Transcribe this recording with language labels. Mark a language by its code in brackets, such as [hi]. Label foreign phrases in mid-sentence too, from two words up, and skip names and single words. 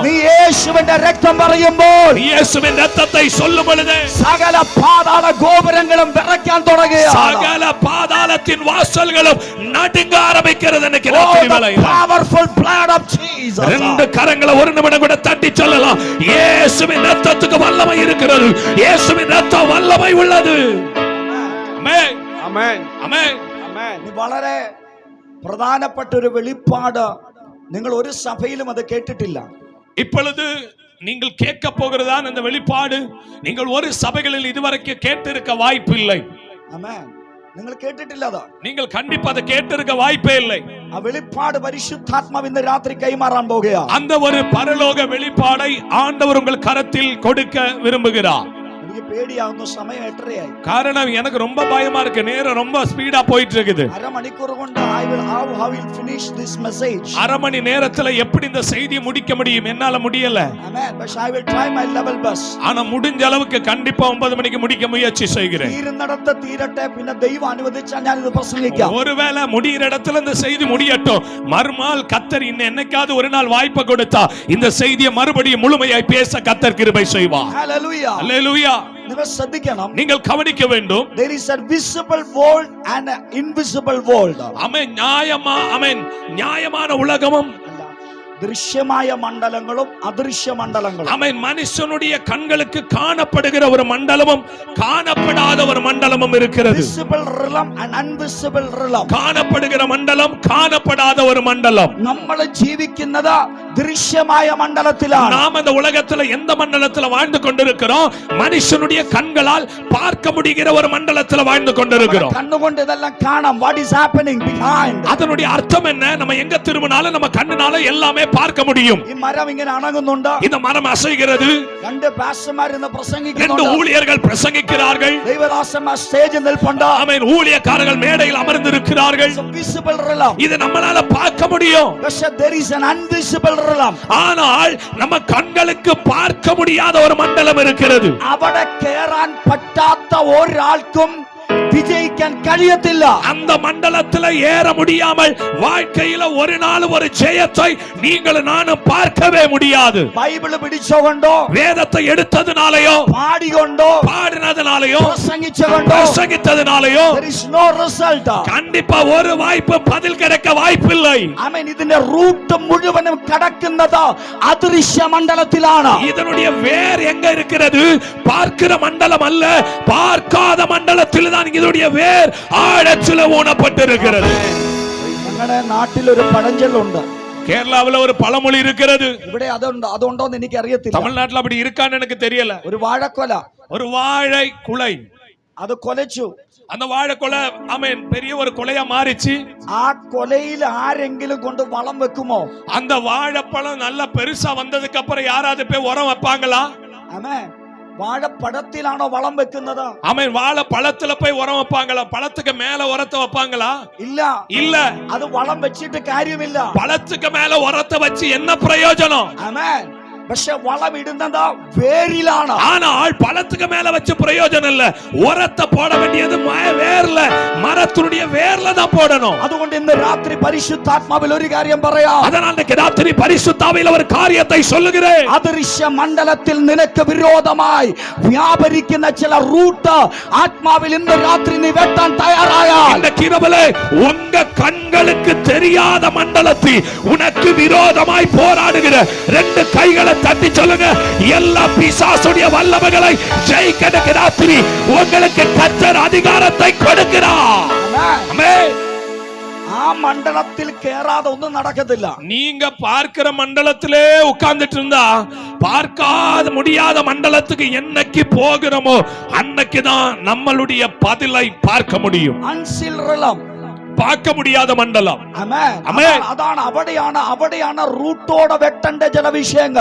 [ml] നീ യേശുവിന്റെ രക്തം പറയുമ്പോൾ [ta] இயேசுவின் இரத்தத்தை சொல்லும் பொழுது [ml] സകല പാതാള ഗോപുരങ്ങളും വിറയ്ക്കാൻ തുടങ്ങുകയാണ്. [ta] சகல பாதாளத்தின் வாசல்களும் நடுங்க ஆரம்பிக்கிறது. இன்னைக்கு ராத்திரி வேளையில [en] powerful blood of Jesus. [ta] ரெண்டு கரங்களை ஒரு நிமிடம் கூட தட்டி சொல்லலாம், இயேசுவின் இரத்தத்துக்கு வல்லமை இருக்கிறது. இயேசுவின் இரத்தம் வல்லமை உள்ளது. ஆமென் [ml] ആമേൻ [ta] ஆமென். [ml] ആമേൻ. ഇത് വളരെ പ്രധാനപ്പെട്ട ഒരു വെളിപ്പാട്. നിങ്ങൾ ഒരു സഭയിലും അത് കേട്ടിട്ടില്ല. [ta] இப்பொழுது நீங்கள் கேட்க போகிறதான் இந்த வெளிப்பாடு நீங்கள் ஒரு சபைகளில் இதுவரைக்கும் கேட்டிருக்க வாய்ப்பில்லை. [ml] ആമേൻ. നിങ്ങൾ കേട്ടിട്ടില്ല അത്. [ta] நீங்கள் கண்டிப்பா அதை கேட்டிருக்க வாய்ப்பே இல்லை. [ml] ആ വെളിപ്പാട് പരിശുദ്ധാത്മാവ് ഇന്ന് രാത്രി കൈമാറാൻ പോകുകയാണ്. [ta] அந்த ஒரு பரலோக வெளிப்பாடை ஆண்டவர் உங்கள் கரத்தில் கொடுக்க விரும்புகிறார். [ml] എനിക്ക് പേടിയാവുന്നു, സമയം 8:30 [ta] காரணம் எனக்கு ரொம்ப பயமா இருக்கு, நேரம் ரொம்ப ஸ்பீடா போயிட்டு இருக்குது. [ml] അരമണിക്കൂർ കൊണ്ട് [en] I will finish this message. [ta] அரை மணி நேரத்துல எப்படி இந்த செய்தியை முடிக்க முடியும்? என்னால முடியல. [en] Amen. But I will try my level best. [ta] ஆனா முடிஞ்ச அளவுக்கு கண்டிப்பா 9 மணிக்கு முடிக்க முயற்சி செய்கிறேன். [ml] തീരുന്നിടത്ത് തീരട്ടെ, പിന്നെ ദൈവം അനുവദിച്ചാൽ ഞാൻ ഇത് പ്രസംഗിക്കാം. [ta] ஒருவேளை முடிகிற இடத்துல இந்த செய்தி முடியட்டும், மறுநாள் கத்தர் என்னைக்காவது ஒரு நாள் வாய்ப்பு கொடுத்தா இந்த செய்தியை மறுபடியும் முழுமையாய் பேச கத்தர் கிருபை செய்வார். [en] Hallelujah. [ta] அல்லேலூயா. [ml] നിങ്ങൾ ശ്രദ്ധിക്കണം. [ta] நீங்கள் கவனிக்க வேண்டும். [en] There is a visible world and an invisible world. [ta] ஆமென். நியாயமான உலகமும் [ml] ദൃശ്യമായ മണ്ഡലങ്ങളും അദൃശ്യ മണ്ഡലങ്ങളും. [ta] ஆமென். மனுஷனுடைய கண்களுக்கு காணப்படுகிற ஒரு மண்டலமும் காணப்படாத ஒரு மண்டலமும் இருக்கிறது. [en] Visible realm and invisible realm. [ta] காணப்படுகிற மண்டலம், காணப்படாத ஒரு மண்டலம். [ml] നമ്മൾ ജീവിക്കുന്നത് ദൃശ്യമായ മണ്ഡലത്തിലാണ്. [ta] நாம் இந்த உலகத்துல எந்த மண்டலத்துல வாழ்ந்து கொண்டிருக்கிறோம்? மனுஷனுடைய கண்களால் பார்க்க முடிகிற ஒரு மண்டலத்துல வாழ்ந்து கொண்டிருக்கிறோம். [ml] കണ്ണുകൊണ്ട് ഇതെല്ലാം കാണാം. [en] What is happening behind? [ta] அதனுடைய அர்த்தம் என்ன? நம்ம எங்க திரும்பினாலும் நம்ம கண்ணுனால எல்லாமே பார்க்க முடியும். [ml] ഈ മരം ഇങ്ങനെ അനങ്ങുന്നുണ്ട്. [ta] இந்த மரம் அசைகிறது. [ml] രണ്ട് പാസ്റ്റർമാർ ഇന്ന് [ta] ரெண்டு [ml] പ്രസംഗിക്കുന്നുണ്ട്. [ta] ஊழியர்கள் பிரசங்கிக்கிறார்கள். [ml] ദൈവദാസന്മാർ സ്റ്റേജിൽ നിൽപ്പുണ്ട്. [ta] ஆமென். ஊழியக்காரர்கள் மேடையில் அமர்ந்திருக்கிறார்கள். [en] Visible realm. [ta] இது நம்மளால பார்க்க முடியும். [en] പക്ഷേ there is an invisible realm. [ta] ஆனால் நம்ம கண்களுக்கு பார்க்க முடியாத ஒரு மண்டலம் இருக்கிறது. [ml] അവിടെ കേറാൻ പറ്റാത്ത ഒരാൾക്കും വിജയിക്കാൻ കഴിയത്തില്ല. [ta] அந்த மண்டலத்துல ஏற முடியாமல் வாழ்க்கையில ஒரு நாள் ஒரு ஜெயத்தை நீங்கள் நானும் பார்க்கவே முடியாது. [ml] ബൈബിൾ പിടിച്ചുകൊണ്ടോ, [ta] வேதத்தை எடுத்ததுனாலயோ, [ml] പാടിക്കൊണ്ടോ, [ta] பாடினதுனாலயோ, [ml] പ്രസംഗിച്ചുകൊണ്ടോ [ta] பிரசங்கித்ததுனாலயோ [en] there is no result. [ta] கண்டிப்பா ஒரு வாய்ப்பு பதில் கிடைக்க வாய்ப்பில்லை. [ml] ആമേൻ. ഇതിന്റെ റൂട്ട് മുഴുവനും കടക്കുന്നത് അദൃശ്യ മണ്ഡലത്തിലാണ്. [ta] இதனுடைய வேர் எங்க இருக்கிறது? பார்க்கிற மண்டலம் அல்ல, பார்க்காத மண்டலத்தில் தான் இதனுடைய வேர் ஆழத்தில் ஊனப்பட்டிருக்கிறது. [ml] ഞങ്ങളുടെ നാട്ടിൽ ഒരു പഴഞ്ചൊല്ലുണ്ട്. [ta] கேரளாவுல ஒரு பழமொழி இருக்கிறது. [ml] ഇവിടെ അതുണ്ടോന്ന് എനിക്ക് അറിയത്തില്ല. [ta] தமிழ்நாட்டுல அப்படி இருக்கான்னு எனக்கு தெரியல. [ml] ഒരു വാഴക്കൊല, [ta] ஒரு வாழை குலை, [ml] അത് കൊലച്ചു. [ta] அந்த வாழை கொலை ஆமென் பெரிய ஒரு கொலையா மாறிச்சு. [ml] ആ കൊലയിൽ ആരെങ്കിലും കൊണ്ട് വളം വെക്കുമോ? [ta] அந்த வாழைப்பழம் நல்ல பெருசா வந்ததுக்கு அப்புறம் யாராவது போய் உரம் வைப்பாங்களா? ஆமென். வாழைப்பழத்திலானோ வளம் வைக்கிறது? ஆமென். வாழைப்பழத்துல போய் உரம் வைப்பாங்களா? பழத்துக்கு மேல உரத்தை வைப்பாங்களா? இல்ல இல்ல. அது வளம் வச்சிட்டு காரியம் இல்ல. பழத்துக்கு மேல உரத்தை வச்சு என்ன பிரயோஜனம்? ஆமென். [ml] പക്ഷെ വളം ഇടുന്നത് വേരിലാണ്. [ta] ஆனால் பழத்துக்கு மேல வச்சு பிரயோஜனம் இல்ல. உரத்தை போட வேண்டியது வேர்ல, மரத்துடைய வேர்ல தான் போடணும். [ml] അതുകൊണ്ട് ഇന്ന് രാത്രി പരിശുദ്ധാത്മാവിൽ ഒരു കാര്യം പറയാം. [ta] அதனால இன்னைக்கு ராத்திரி பரிசுத்தாவியில ஒரு காரியத்தை சொல்லுகிறேன். [ml] അദൃശ്യ മണ്ഡലത്തിൽ നിനക്ക് വിരോധമായി വ്യാപരിക്കുന്ന ചില റൂട്ട് ആത്മാവിൽ ഇന്ന് രാത്രി നീ വെട്ടാൻ തയ്യാറായാൽ [ta] இந்த கிருபையிலே உங்க கண்களுக்கு தெரியாத மண்டலத்தில் உனக்கு விரோதமாய் போராடுகிற ரெண்டு கைகளை தட்டி சொல்லுங்க, எல்லா பிசாசுடைய வல்லமைகளை ஜெயிக்க ராத்திரி உங்களுக்கு கர்த்தர் அதிகாரத்தை கொடுக்கிறார். ஆமென். [ml] ആ മണ്ഡലത്തിൽ കേറാതെ ഒന്നും നടക്കത്തില്ല. [ta] நீங்க பார்க்கிற மண்டலத்திலே உட்கார்ந்துட்டு இருந்தா பார்க்காத முடியாத மண்டலத்துக்கு என்னைக்கு போகிறோமோ அன்னைக்கு தான் நம்மளுடைய பதிலை பார்க்க முடியும். അൺസിൽറലം பார்க்க முடியாத மண்டலம். [ml] அதான் அവിടെയാണ് റൂട്ടോടെ വെട്ടേണ്ട ചില വിഷയങ്ങൾ.